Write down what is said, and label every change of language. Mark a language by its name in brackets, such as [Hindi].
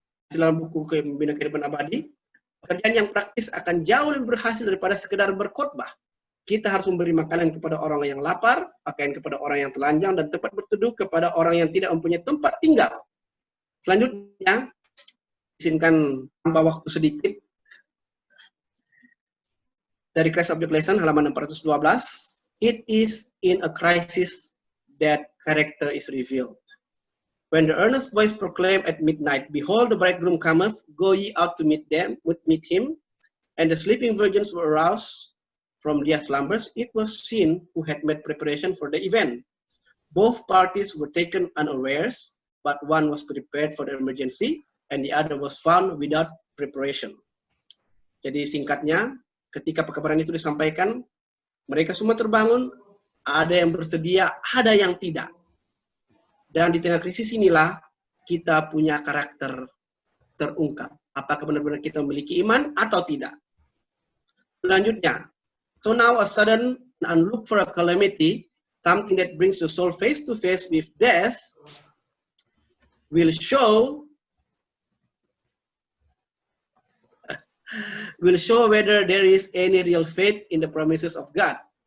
[Indonesian] Dalam buku Pembina Kehidupan Abadi, pekerjaan yang praktis akan jauh lebih berhasil daripada sekedar berkhotbah. Kita harus memberi makanan kepada orang yang lapar, pakaian kepada orang yang telanjang, dan tempat berteduh kepada orang yang tidak mempunyai tempat tinggal. Selanjutnya, izinkan tambah waktu sedikit. Dari Christ Object Lesson, halaman 412. [English] It is in a crisis that character is revealed. When the earnest voice proclaimed at midnight, "Behold, the bridegroom cometh, go ye out to meet him." And the sleeping virgins were aroused from their slumbers. It was seen who had made preparation for the event. Both parties were taken unawares, but one was prepared for the emergency, and the other was found without preparation. [Indonesian] Jadi singkatnya, ketika pekabaran itu disampaikan, mereka semua terbangun, ada yang bersedia, ada yang tidak. Dan di tengah krisis inilah kita punya karakter terungkap. Apakah benar-benar kita memiliki iman atau tidak? Selanjutnya, [English] so now a sudden and unlooked for a calamity, something that brings the soul face to face with death, will show whether there is any real faith in the promises of God.